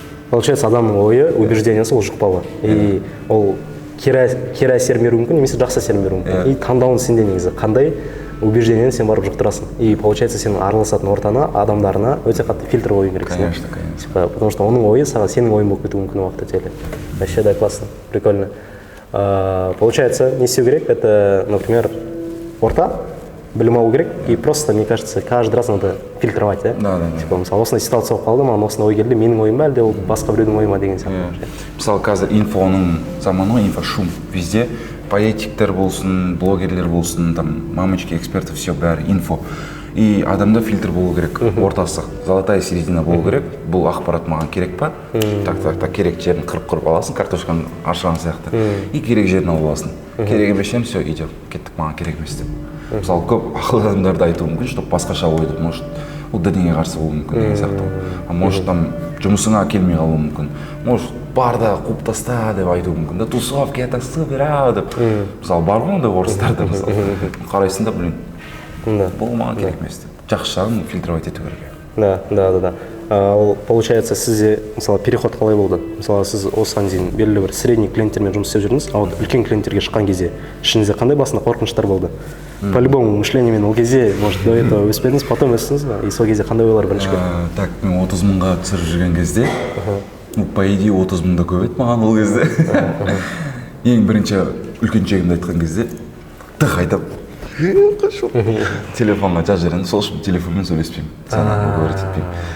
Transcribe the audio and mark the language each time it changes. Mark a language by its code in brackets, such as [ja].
[ru] Получается, [kk] адамның ойы, убеждениесі ол жұқпалы. И ол кері әсер беруі мүмкін, немесе жақсы әсер беруі мүмкін. И таңдауын сенде негізі қандай убеждениені сен барып жұқтырасың. И получается, сенің араласатын ортаңа, адамдарына өте қатты фильтр қою керексің. [ru] Конечно. Потому что [kk] оның ойы сенің ойың болып кетуі мүмкін уақыт өте. [ru] Вообще, да, классно, прикольно. Получается, [kk] не істеу керек, [ru] это, например, [kk] орта, білім алу керек, [ru] и просто, мне кажется, каждый раз надо фильтровать, Да. [kk] Типа, мысалы, осындай ситуация болып қалды, маған осындай ой келді, менің ойым ба, әлде ол басқа біреудің ойы ма деген сияқты. Мысалы, қазір инфоның заманы, [ru] инфошум везде, [kk] политиктер болсын, блогерлер болсын, [ru] там, мамочки, эксперты, все [kk] бәрі инфо. И адамда фильтр болу керек, ортасы, [ru] золотая середина [kk] болу керек. Бұл ақпарат маған керек па? Так, керек жерін қырып аласың, картошканы аршыған сияқты. И керек жерін алып аласың. Керек емес жерін, [ru] все, идем, [kk] кеттік, маған керек емес деп. Мысалы, көп ақылды адамдарды айтуы мүмкін, чтобы басқаша ойды, может, ол дінге қарсы болуы мүмкін деген сияқты. Может, там, жұмысыңа келмей қалуы мүмкін. Может, бар да қуып таста деп айтуы мүмкін. [ru] Да тусовки, это супер, [kk] деп. Мысалы, бар ғой ондай орыстарда, мысалы. Қарайсың да, блин, бұл маған керек емес деп. Жақсы жағын фильтровать ету керек. Да. Ал получается сізде мысалы переход қалай болды? Мысалы сіз осыған дейін белгілі бір средний клиенттермен жұмыс істеп жүрдіңіз, [ru] а вот [kk] үлкен клиенттерге шыққан кезде ішіңізде қандай басында қорқыныштар болды? [ru] По-любому [kk] мышлениемен ол кезде, [ru] может, до этого [kk] өспедіңіз, потом өстіңіз ба? И сол кезде қандай ойлар бірінші келді? Так, мен 30 мыңға түсіріп жүрген кезде, [ru] по идее [kk] 30 мың да көп еді маған ол кезде. Ең бірінші үлкен чегімді айтқан кезде тық айтып телефонға жазып жіберемін, сол үшін телефонмен сөйлеспеймін, саған говорить етпеймін.